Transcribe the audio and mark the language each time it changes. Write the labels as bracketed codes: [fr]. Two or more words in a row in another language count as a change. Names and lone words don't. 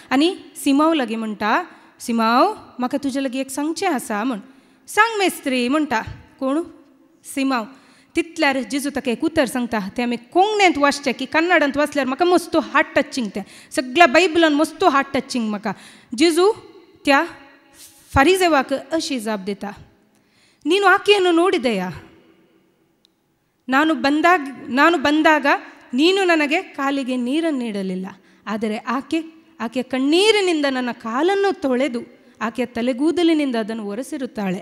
[kok] आनी सिमांव लागीं म्हणटा, सिमाव म्हाका तुजे लागीं एक सांगचें आसा म्हूण. सांग मेस्त्री म्हणटा. कोण? सिमाव. तितल्यार जेजू ताका एक उतर सांगता. तें आमी कोंकणींत वाचचें की कन्नडांत वाचल्यार म्हाका मस्तो [en] heart touching. [kok] तें सगळ्या बायबलान मस्तो [en] heart touching [kok] म्हाका. जेजू त्या ಫರಿಸೇವಕ್ಕೆ ಅಶಿ ಜಾಬ್ ದಿತಾ. [kn] ನೀನು ಆಕೆಯನ್ನು ನೋಡಿದೆಯಾ? ನಾನು ಬಂದಾಗ ನೀನು ನನಗೆ ಕಾಲಿಗೆ ನೀರನ್ನು ನೀಡಲಿಲ್ಲ, ಆದರೆ ಆಕೆ ಕಣ್ಣೀರಿನಿಂದ ನನ್ನ ಕಾಲನ್ನು ತೊಳೆದು ಆಕೆಯ ತಲೆಗೂದಲಿನಿಂದ ಅದನ್ನು ಒರೆಸಿರುತ್ತಾಳೆ.